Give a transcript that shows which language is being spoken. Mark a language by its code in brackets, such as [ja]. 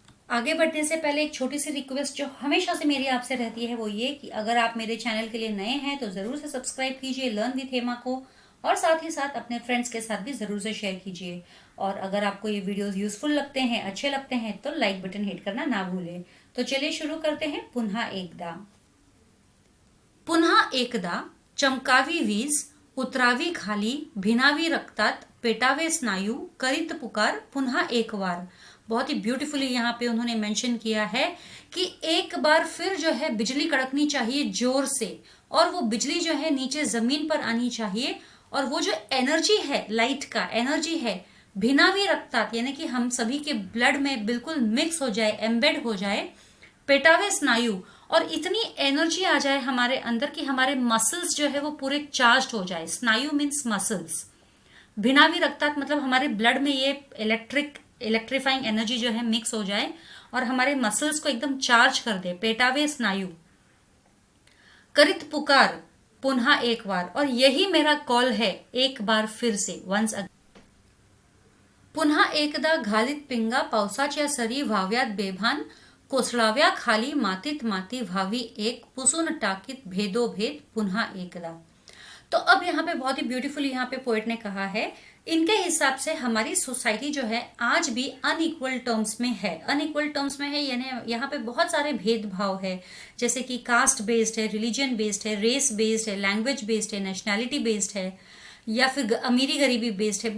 [hi] आगे बढ़ने से पहले एक छोटी सी रिक्वेस्ट जो हमेशा से मेरी आपसे रहती है वो ये कि अगर आप मेरे चैनल के लिए नए हैं तो जरूर से सब्सक्राइब कीजिए लर्न विथ हेमा को, और साथ ही साथ अपने फ्रेंड्स के साथ भी जरूर से शेयर कीजिए। और अगर आपको ये वीडियोस यूजफुल लगते हैं, अच्छे लगते हैं, तो लाइक बटन हिट करना ना भूलें। तो चलिए शुरू करते हैं। [mr] पुन्हा एकदा। पुन्हा एकदा चमकावी वीज, उतरावी खाली, भिनावी रक्तात, पेटावे स्नायू, करीत पुकार पुन्हा एक बार। [hi] बहुत ही ब्यूटीफुली यहाँ पे उन्होंने मेंशन किया है कि एक बार फिर जो है बिजली कड़कनी चाहिए जोर से, और वो बिजली जो है नीचे जमीन पर आनी चाहिए, और वो जो एनर्जी है, लाइट का एनर्जी है, [mr] भिनावी रक्तात [hi] यानी कि हम सभी के ब्लड में बिल्कुल मिक्स हो जाए, एम्बेड हो जाए। [mr] पेटावे स्नायु, [hi] और इतनी एनर्जी आ जाए हमारे अंदर कि हमारे मसल्स जो है वो पूरे चार्ज हो जाए। स्नायु मीन्स मसल्स। [mr] भिनावी रक्तात [hi] मतलब हमारे ब्लड में ये इलेक्ट्रीफाइंग एनर्जी जो है मिक्स हो जाए और हमारे मसल्स को एकदम चार्ज कर दे। [mr] पेटावे स्नायु। करित पुकार [hi] पुन्हा एक बार, और यही मेरा कॉल है एक बार फिर से, वंस अगेन। [mr] पुन्हा एकदा घालीत पिंगा, पावसाच्या सरी व्हाव्यात बेभान, कोसळाव्या खाली मातीत माती व्हावी एक, पुसून टाकीत भेदोभेद पुन्हा एकदा। [hi] तो अब यहाँ पे बहुत ही ब्यूटीफुली यहाँ पे पोएट ने कहा है, इनके हिसाब से हमारी सोसाइटी जो है आज भी अनइक्वल टर्म्स में है। अनइक्वल टर्म्स में है यानी यहाँ पे बहुत सारे भेदभाव है, जैसे कि कास्ट बेस्ड है, रिलीजन बेस्ड है, रेस बेस्ड है, लैंग्वेज बेस्ड है, नेशनैलिटी बेस्ड है, या फिर अमीरी गरीबी बेस्ड है।